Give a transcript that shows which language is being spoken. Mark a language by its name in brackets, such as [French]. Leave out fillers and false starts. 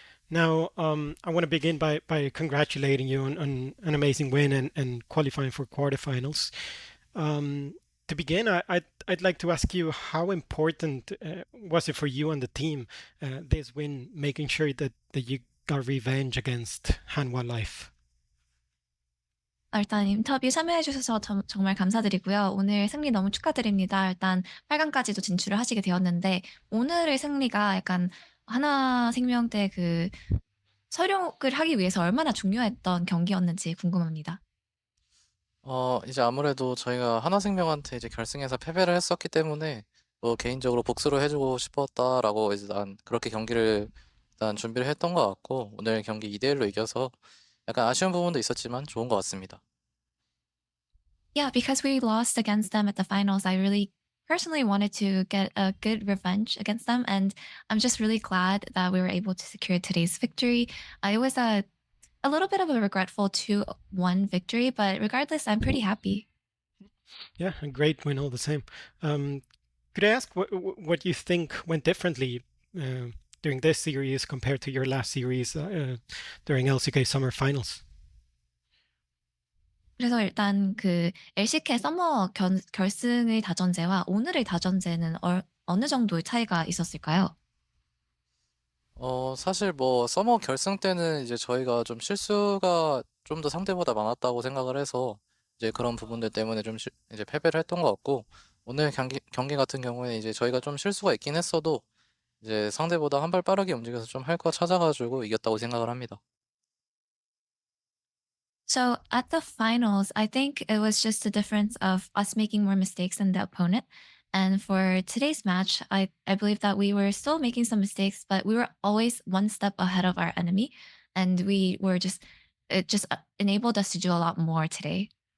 [English] Now, I want to begin by congratulating you on an amazing win and qualifying for quarterfinals. Um, to begin, I'd like to ask you how important was it for you and the team this win, making sure that you got revenge against Hanwha Life? [Korean] 일단 인터뷰 참여해 주셔서 정말 감사드리고요. 오늘 승리 너무 축하드립니다. 일단 8 강까지도 진출을 하시게 되었는데 오늘의 승리가 약간 하나생명 때 그 설욕을 하기 위해서 얼마나 중요했던 경기였는지 궁금합니다. 이제 아무래도 저희가 하나생명한테 이제 결승에서 패배를 했었기 때문에 뭐 개인적으로 복수를 해주고 싶었다라고 이제 난 그렇게 경기를 일단 준비를 했던 것 같고 오늘 경기 2대1로 이겨서 약간 아쉬운 부분도 있었지만 좋은 것 같습니다. [English] Yeah, because we lost against them at the finals, I really personally wanted to get a good revenge against them, and I'm just really glad that we were able to secure today's victory. It was a little bit of a regretful 2-1 victory, but regardless, I'm pretty happy. Yeah, a great win all the same. Could I ask what you think went differently during this series compared to your last series during LCK Summer Finals? [Korean] 그래서 일단 그 LCK 서머 결승의 다전제와 오늘의 다전제는 어느 정도의 차이가 있었을까요? 사실 뭐 서머 결승 때는 이제 저희가 좀 실수가 좀 더 상대보다 많았다고 생각을 해서 이제 그런 부분들 때문에 좀 이제 패배를 했던 것 같고 오늘 경기 같은 경우에 이제 저희가 좀 실수가 있긴 했어도 이제 상대보다 한 발 빠르게 움직여서 좀 할 거 찾아가지고 이겼다고 생각을 합니다. [English] So at the finals, I think it was just a difference of us making more mistakes than the opponent. And for today's match, I believe that we were still making some mistakes, but we were always one step ahead of our enemy. And we were just, it just enabled us to do a lot more today.